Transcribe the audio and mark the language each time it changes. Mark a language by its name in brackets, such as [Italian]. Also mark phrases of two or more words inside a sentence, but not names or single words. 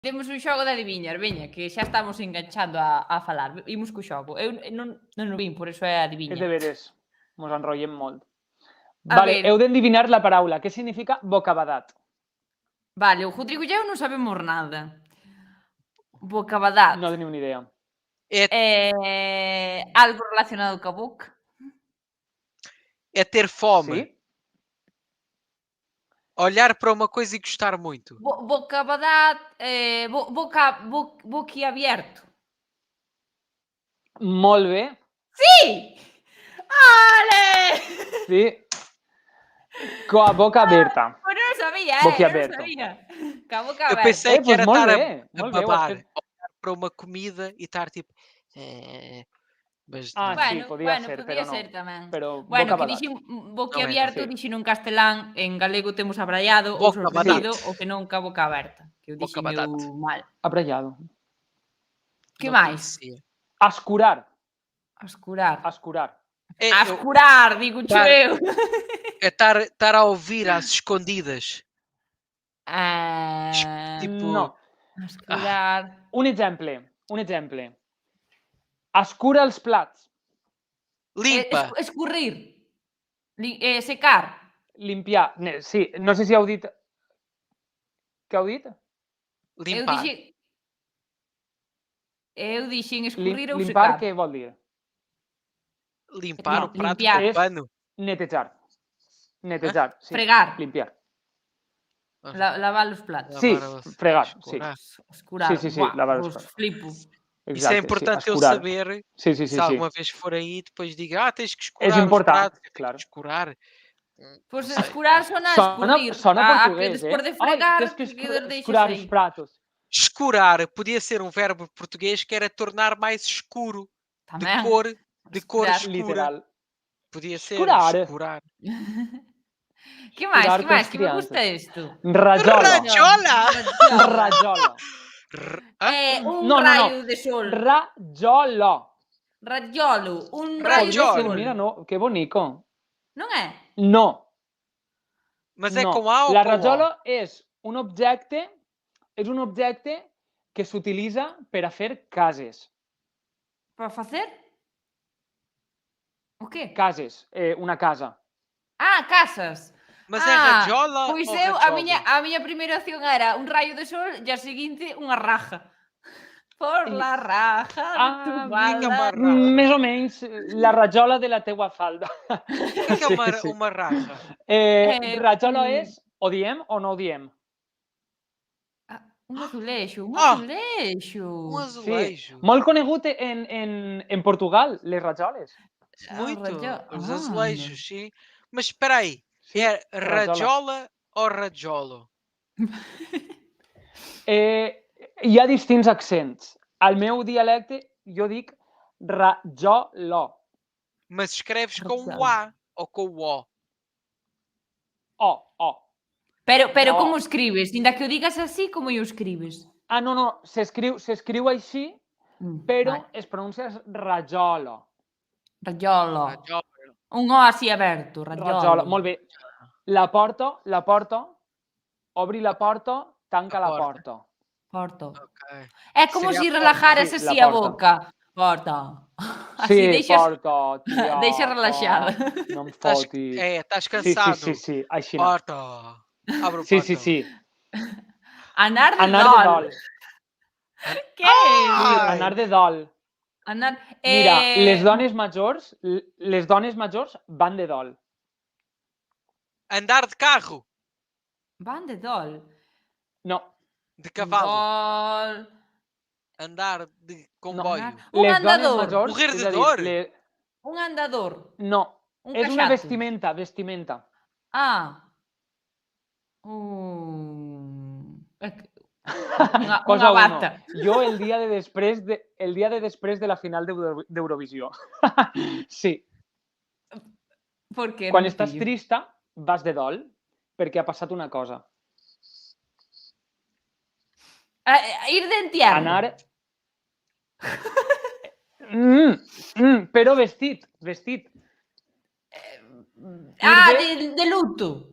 [Galician] Temos un xogo de adiviñar, veña, que xa estamos enganchando a falar. Imos co xogo. Eu non o vin, por eso é adiviña. [Catalan] És deberes. Mos enrotllem molt. A Vale, ver. heu d'endevinar la paraula. Què significa bocabadat? [Galician] Vale, o Rodrigo e eu non sabemos nada. [Catalan] Bocabadat. No tenim ni idea. [Galician] Algo relacionado coa boca. É ter fome. [Catalan] Sí? [Portuguese] Olhar para uma coisa e gostar muito. [Catalan] Bocabadat, boquiabierto. Molt bé. Sí! Ale! Sí. [Galician] Coa boca aberta. Pues non sabía, [Portuguese] Boquiaberto. [Galician] non sabía. Coa boca Eu aberta. [Portuguese] pensei que [Catalan] Pues [Portuguese] era [Catalan] molt [Portuguese] estar [Catalan] bé, [Portuguese] a [Catalan] molt bé, ho has [Portuguese] babar. [Catalan] fet. [Portuguese] Olhar para uma comida e estar tipo... Mas Ah, não. [Catalan] sí, [Galician] podía ser, pero no. ser tamén. Pero [Spanish] Bueno, que [Catalan] bocabadat. [Galician] dixen boquiabierto, [Catalan] sí. [Galician] dixen en castelán, en galego temos abraiado ou [Catalan] Bocabadat. [Galician] sorprendido, o que non ca boca aberta. Que o dixen [Catalan] Bocabadat. [Galician] eu mal. Abrallado. Que [Portuguese] Não [Galician] máis? [Portuguese] conhecia. [Catalan] Ascurar. Ascurar. Ascurar. [Galician] Ascurar, digo [Catalan] Claro. [Galician] eu. [Portuguese] É estar a ouvir às escondidas. Tipo... [Catalan] No. Ascurar. Un exemple. Escura els plats. [Galician] Limpa. Escurrir. Secar. [Catalan] Limpiar. Sí, no sé si heu dit... Què heu dit? [Portuguese] Limpar. [Galician] Eu dixen escurrir ou [Portuguese] Limpar, [Galician] secar. [Catalan] què vol dir? [Portuguese] Limpar [Catalan] No, [Portuguese] o prato [Spanish] limpiar. [Portuguese] com pano. [Catalan] Netejar. Sí. [Galician] Fregar. [Spanish] Limpiar. [Galician] Lavar os platos. [Catalan] Sí, fregar, sí. Escurar. Sí, Buah, [Galician] lavar os [Spanish] pues [Galician] platos. [Spanish] flipo. [Catalan] Exacte, [Portuguese] Isso é importante eu [Catalan] escurar. [Portuguese] saber. [Catalan] Sí. [Portuguese] Se alguma vez for aí, depois diga, [Galician] tens que escurar [Catalan] És important, [Galician] os pratos. [Catalan] claro. Escurar. [Galician] Pues [Portuguese] Não sei. [Galician] escurar sona a escurrir. [Catalan] Sona portuguès, [Galician] que despois de fregar, Ai, tens que escurar os pratos. [Portuguese] Escurar podia ser um verbo português que era tornar mais escuro. [Galician] Tamén. [Portuguese] De cor escura. [Catalan] Literal. [Portuguese] Podia ser [Catalan] Escurar. [Galician] Que máis? [Portuguese] Escurar [Galician] Que [Portuguese] com [Galician] máis? [Portuguese] as [Galician] Que me [Portuguese] crianças. [Galician] gusta isto. [Catalan] Rajola. Rajola! [Galician] Un raio de sol. [Catalan] Rajolo. [Galician] Rajolo. Un raio de [Catalan] Rajolo. [Galician] sol. [Catalan] Mira, no, que bonico. [Galician] Non é? [Catalan] No. [Portuguese] Mas é [Catalan] No. [Portuguese] com A ou [Catalan] La [Portuguese] com O? [Catalan] rajola és un objecte que s'utilitza per a fer cases. [Galician] Para facer? O quê? [Catalan] Cases, una casa. [Galician] Casas. [Portuguese] Mas é rajola [Galician] Pois [Portuguese] ou [Galician] eu, [Portuguese] rajolo? [Galician] a miña primeira opción era un raio de sol e a seguinte unha raja. [Spanish] Por la raja de tu falda. [Catalan] Més o menys la rajola de la teua falda. [Portuguese] O que é uma raja? [Catalan] Rajola és, o diem o no ho diem? [Galician] Un azuleixo, un Ah! azuleixo. [Portuguese] Um azulejo. [Catalan] Molt conegut en Portugal, les rajoles. [Portuguese] Muito. Os Ah, azulejos, sim. Mas espera aí. [Catalan] Sí, [Portuguese] É [Catalan] rajola. [Portuguese] rajola ou rajolo? [Catalan] Hi ha distints accents. Al meu dialecte jo dic rajolo. [Portuguese] Mas escreves com o A ou com o O? [Catalan] O. [Galician] Pero [Catalan] No. [Galician] como escribes? Inda que o digas así, como o escribes? [Catalan] No. S'escriu així, però [Galician] Vale. [Catalan] es pronuncia rajolo. Rajolo. Rajolo. [Galician] Un O así aberto. [Catalan] Rajolo. Molt bé. La porta, obri la porta, tanca la porta. [Galician] Porto. Ok. É como [Catalan] Seria [Galician] se a porta. relajaras [Catalan] Sí, [Galician] así [Catalan] la [Galician] a [Catalan] porta. [Galician] boca. Porta. Así [Catalan] Sí, [Galician] deixas... [Catalan] porta, tia. [Galician] Deixa relaxada. [Catalan] No em fotis. [Galician] Estás cansado. [Catalan] Sí, així no. [Galician] Porta. Abre o [Catalan] Sí. Anar de Anar dol. de dol. Què és? Ai! Anar de dol. Mira, les dones majors van de dol. [Portuguese] Andar de carro. [Catalan] Van de dol. No. [Portuguese] De cavalo. [Catalan] Dol. Andar de comboio. [Galician] Un [Catalan] Les dones [Galician] andador. [Catalan] majors... [Portuguese] Morrer [Catalan] és [Portuguese] de [Catalan] a dir, [Portuguese] dor. [Galician] Un andador. [Catalan] No. [Galician] Un [Catalan] És una [Galician] caixato. [Catalan] vestimenta. Una bata. Jo el dia de després de la final d'Eurovisió. Sí. [Spanish] ¿Por qué? [Catalan] Quan estàs trista, vas de dol perquè ha passat una cosa. [Spanish] Ir de entierro. [Catalan] Anar... Però vestit. [Spanish] De luto.